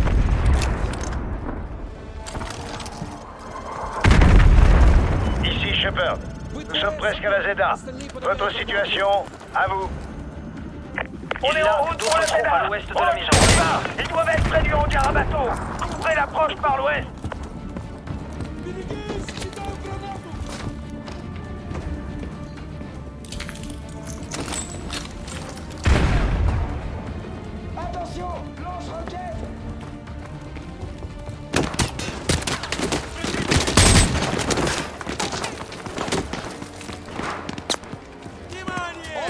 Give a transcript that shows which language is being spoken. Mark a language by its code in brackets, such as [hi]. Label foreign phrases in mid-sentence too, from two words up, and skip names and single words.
[fr] Ici Shepard. Nous sommes presque à la Zeta. Votre situation, à vous. On est en route pour la Zeta. À l'ouest de la maison. Ils doivent être près du hangar à bateau. Couvrez l'approche par l'ouest. [ru] Берегись! Кидаю гранату! [fr] Attention! Lance-roquette! Внимание!